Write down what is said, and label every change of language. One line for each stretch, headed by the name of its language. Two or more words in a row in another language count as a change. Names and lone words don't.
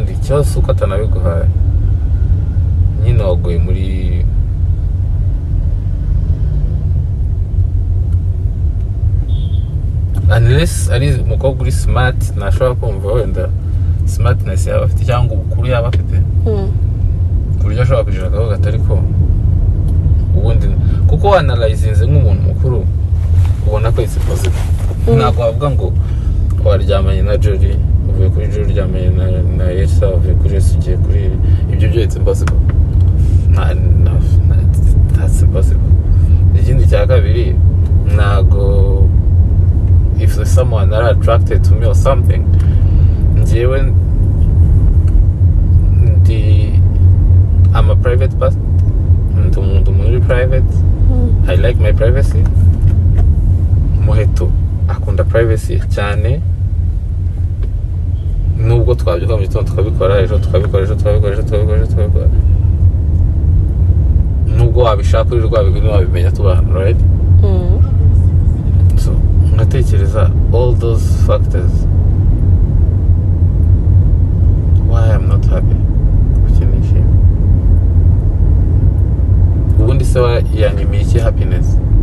Kinyarwanda: ikibazo si uko atanabiguhaye, nyine waguye muri unless ari umukobwa uri smart, ntashobora kumva wenda smartness yaba afite cyangwa ubukuru yaba afite ku buryo ashobora kugira akavuga ati ariko ubundi, kuko wanarayizinze nk'umuntu mukuru ubona ko
English: it's possible.
Kinyarwanda: Ntabwo wavuga ngo waryamanye na Jory, uvuye kuri Jory uryamanye na Elsa, uvuye kuri Elsa ugiye kuri ibyo byo
English: it's impossible. That's impossible.
Kinyarwanda: Ikindi cya kabiri, ntabwo
English: if there's someone that are attracted to me or something, njyewe I'm a private person,
Kinyarwanda: umuntu muri private.
English: I like my privacy.
Kinyarwanda: Muheto akunda privacy cyane, nubwo twabyuka mu gitondo tukabikora, ejo tukabikora, nubwo wabishaka uri rwabigwi wabimenya tubana, right?
English: So ngatekereza all those factors why I'm not happy.
Kinyarwanda: Ubundi se yanyimiye iki happiness?